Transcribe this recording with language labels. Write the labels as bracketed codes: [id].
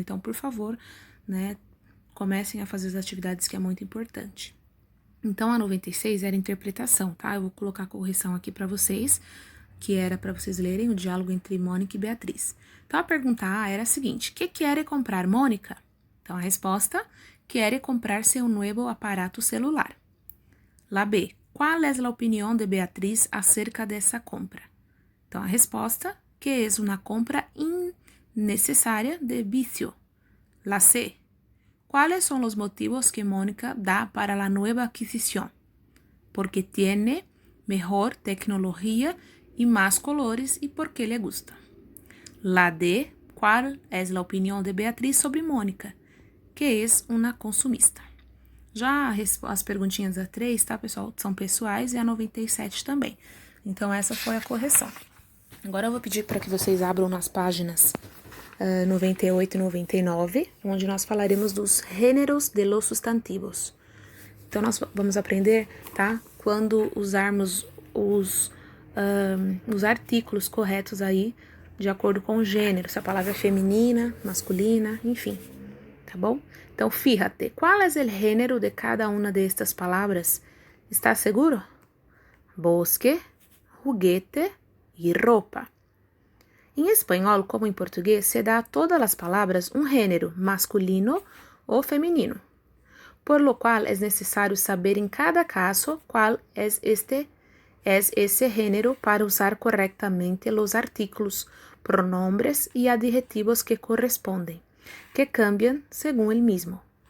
[pt] Então, por favor, né, comecem a fazer as atividades que é muito importante. Então, a 96 era interpretação, tá? Eu vou colocar a correção aqui para vocês, que era para vocês lerem o diálogo entre Mônica e Beatriz. Então, a pergunta A era a seguinte: [es] ¿Qué quiere comprar Mônica? [pt] Então, a resposta: [es] quiere comprarse un nuevo aparato celular. La B: ¿Cuál es la opinión de Beatriz acerca dessa compra? [pt] Então, a resposta: [es] que es una compra innecesaria de vicio. La C: ¿Cuáles son los motivos que Mónica da para la nueva adquisición? Porque tiene mejor tecnología y más colores y porque le gusta. La D: ¿Cuál es la opinión de Beatriz sobre Mônica? Que es uma consumista. [pt] Já as perguntinhas da 3, tá, pessoal? São pessoais e a 97 também. Então, essa foi a correção. Agora eu vou pedir para que vocês abram nas páginas 98 e 99, onde nós falaremos dos gêneros de los sustantivos. Então, nós vamos aprender, tá? Quando usarmos os artículos corretos aí, de acordo com o gênero, se a palavra é feminina, masculina, enfim, tá bom? [es] Então, fíjate, ¿cuál es el género de cada una de estas palabras? ¿Estás seguro? Bosque, juguete y ropa. [pt] Em espanhol, como em português, se dá a todas as palavras um gênero masculino ou feminino, [es] por lo cual es necesario saber en cada caso cuál es ese género para usar correctamente los artículos, pronombres y adjetivos que corresponden, que cambian según el mismo.